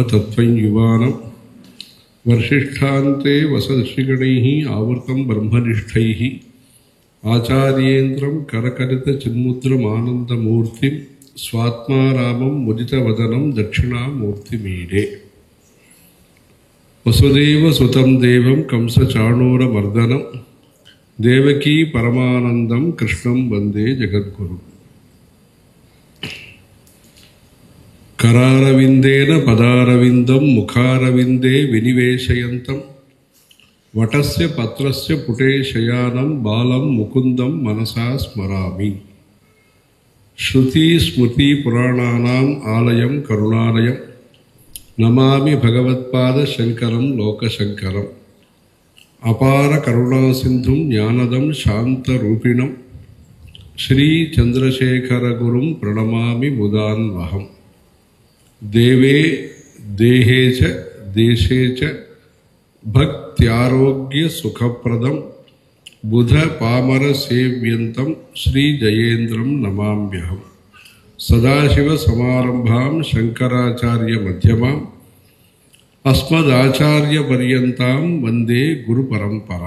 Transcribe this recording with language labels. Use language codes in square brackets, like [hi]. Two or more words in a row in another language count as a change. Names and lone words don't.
[sa] तत्त्वं युवानं वर्षिष्ठान्ते वसर्षिगणैः आवृतं ब्रह्मनिष्ठैः आचार्येन्द्रं करकलित चिन्मुद्रमानन्दमूर्तिं स्वात्मारामं मुदितवदनं दक्षिणामूर्तिमीडे वसुदेव सुतं देवं कंसचाणूरमर्दनं देवकी परमानन्दं कृष्णं वन्दे जगद्गुरु. करारविन्देन पदारविन्दं मुखारविन्दे विनिवेशयन्तं वटस्य पत्रस्य पुटे शयानं बालं मुकुन्दं मनसा स्मरामि. श्रुति स्मृति पुराणानाम् आलयं करुणालयं नमामि भगवत्पाद शङ्करं लोकशङ्करम्. अपार करुणासिन्धुं ज्ञानदं शान्तरूपिणं श्री चन्द्रशेखर गुरुं प्रणमामि मुदान्वहम्. देवे देहे च देशे च भक्त्यारोग्य सुखप्रदं बुध पामर सेव्यन्तं श्री जयेन्द्रं नमाम्यहम्. सदाशिव समारम्भां शङ्कराचार्य मध्यमाम् अस्मदाचार्य पर्यन्तां वन्दे गुरु परम्परा.